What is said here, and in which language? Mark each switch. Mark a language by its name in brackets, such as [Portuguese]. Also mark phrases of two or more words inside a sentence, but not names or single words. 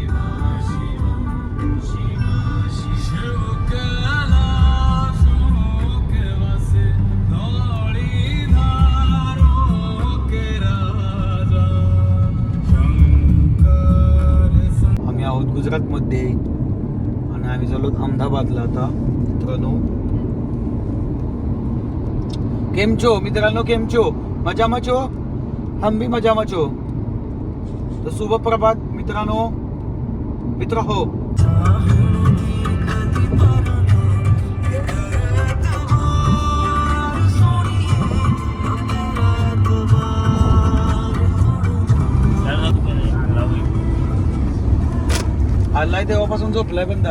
[Marathi] आम्ही आहोत गुजरातमध्ये आणि आम्ही चाललो अहमदाबादला आता. [Gujarati] मित्रांनो केम छो मित्रांनो, केम छो? मजामा छो? [Hindi] हम भी [Gujarati] मजामा छो. [Marathi] तर शुभ प्रभात मित्रांनो. मित्र हो, आलाय तेव्हापासून झोपलाय बंदा.